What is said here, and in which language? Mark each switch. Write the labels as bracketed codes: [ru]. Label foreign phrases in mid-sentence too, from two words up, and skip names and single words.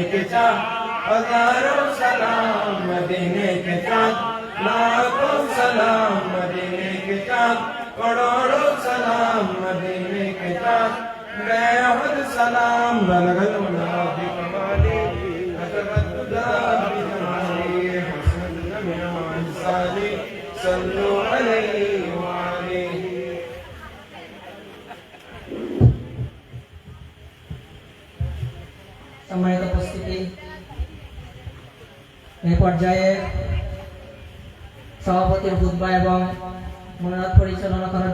[ur] کے چاند ہزاروں سلام مدینے کے چاند لاکھوں سلام مدینے کے چاند کروڑوں سلام مدینے کے چاند بے حد سلام [ar] بلغ العلا بکمالی حضرت خدا بجمالی حسن جميع انصاری صلو علیہ وآلہ [bn] সম্মানিত উপস্থিতি এই পর্যায়ে সভাপতির খুতবা এবং মোনাজাত পরিচালনা করার